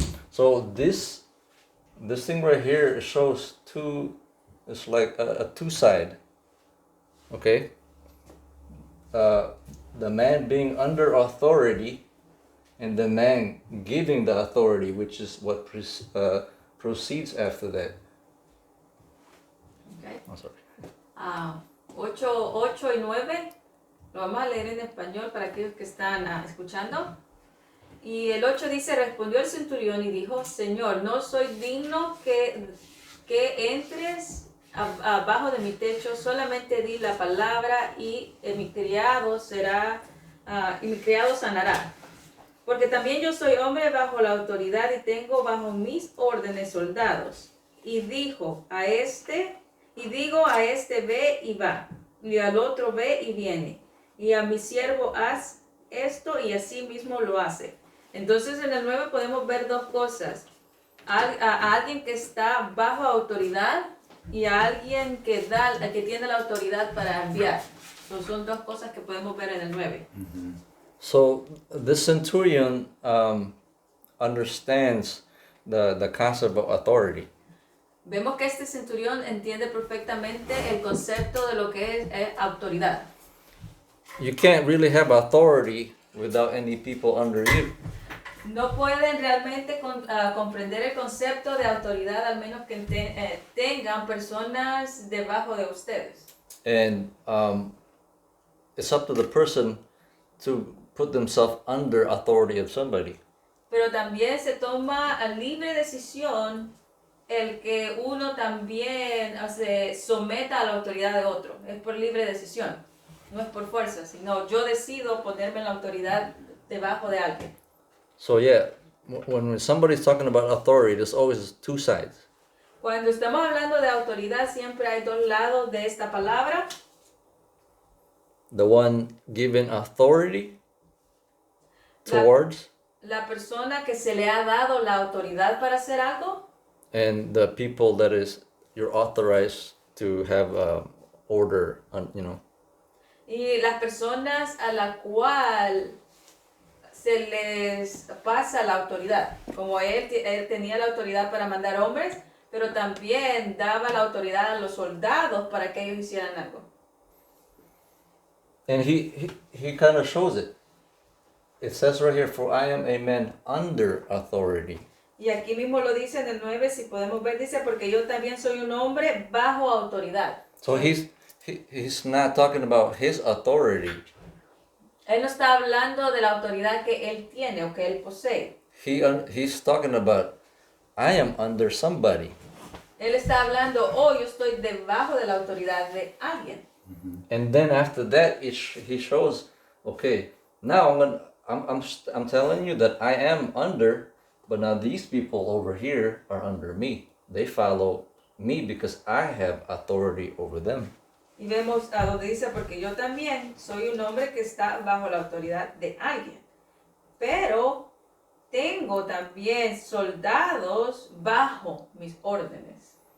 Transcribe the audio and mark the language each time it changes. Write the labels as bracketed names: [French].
[English] So this thing right here shows it's like a two side. Okay. The man being under authority, and the man giving the authority, which is what proceeds after that. Okay. Oh, sorry. [Spanish] 8 y 9, lo vamos a leer en español para aquellos que están escuchando. Y el 8 dice, respondió el centurión y dijo, Señor, no soy digno que entres abajo de mi techo, solamente di la palabra y mi criado sanará. Porque también yo soy hombre bajo la autoridad y tengo bajo mis órdenes soldados. Y digo a este, ve y va, y al otro ve y viene, y a mi siervo haz esto, y así mismo lo hace. Entonces en el 9 podemos ver dos cosas, a alguien que está bajo autoridad y a alguien que tiene la autoridad para enviar. Entonces, son dos cosas que podemos ver en el 9. [English] So this centurion understands the concept of authority. [Spanish] Vemos que este centurión entiende perfectamente el concepto de lo que es autoridad. [English] You can't really have authority without any people under you. [Spanish] No pueden realmente comprender el concepto de autoridad al menos que tengan personas debajo de ustedes. [English] And it's up to the person to put themselves under authority of somebody. [Spanish] Pero también se toma a libre decisión el que uno también se someta a la autoridad de otro. Es por libre decisión, no es por fuerza, sino yo decido ponerme en la autoridad debajo de alguien. [English] So yeah, when somebody's talking about authority, there's always two sides. [Spanish] Cuando estamos hablando de autoridad, siempre hay dos lados de esta palabra. [English] The one given authority towards, [Spanish] La persona que se le ha dado la autoridad para hacer algo, [English] and the people that you're authorized to have order on, [Spanish] y las personas a la cual se les pasa la autoridad. Como él tenía la autoridad para mandar hombres, pero también daba la autoridad a los soldados para que ellos hicieran algo. [English] And he kind of shows it. It says right here, for I am a man under authority. [Spanish] Y aquí mismo lo dice en el 9, si podemos ver, dice, porque yo también soy un hombre bajo autoridad. [English] So he's not talking about his authority. [Spanish] Él no está hablando de la autoridad que él tiene o que él posee. [English] He's talking about, I am under somebody. [Spanish] Él está hablando, oh, yo estoy debajo de la autoridad de alguien. [English] And then after that, he shows, okay, now I'm telling you that I am under, but now these people over here are under me. They follow me because I have authority over them. [Spanish] Y vemos a donde dice, porque yo también soy un hombre que está bajo la autoridad de alguien. Pero tengo también soldados bajo mis órdenes.